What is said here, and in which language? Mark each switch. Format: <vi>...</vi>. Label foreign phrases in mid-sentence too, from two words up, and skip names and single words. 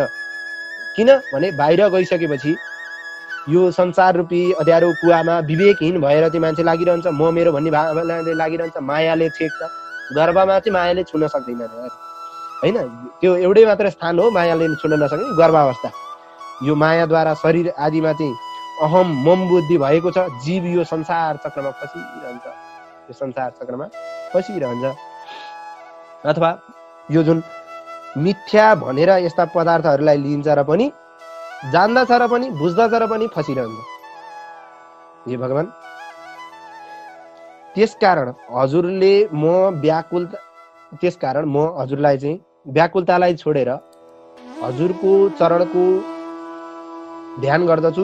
<ne>किनभने बाहिर गइसकेपछि यो संसार रूपी अँध्यारो कुवामा विवेकहीन भएर चाहिँ मान्छे लागिरहन्छ। म मेरो भन्ने भावनाले लागिरहन्छ। मायाले छेक्छ। गर्भमा चाहिँ मायाले छुन सक्दैन होइन। त्यो एउटै मात्र स्थान हो मायाले छुन नसक्ने, गर्भावस्था। यो मायाद्वारा शरीर आदिमा चाहिँ</ne> <sa>अहम मम</sa> <ne>बुद्धि भएको छ। जीव यो संसार चक्रमा फसिरहन्छ। यो संसार चक्रमा फसिरहन्छ। अथवा यो जुन मिथ्या भनेर यस्ता पदार्थहरूलाई लिन्छ र पनि जान्दछ र पनि बुझ्दछ र पनि फसिरहन्छ। हे भगवान, त्यसकारण म हजुरलाई चाहिँ व्याकुलतालाई छोडेर हजुरको चरणको ध्यान गर्दछु।</ne>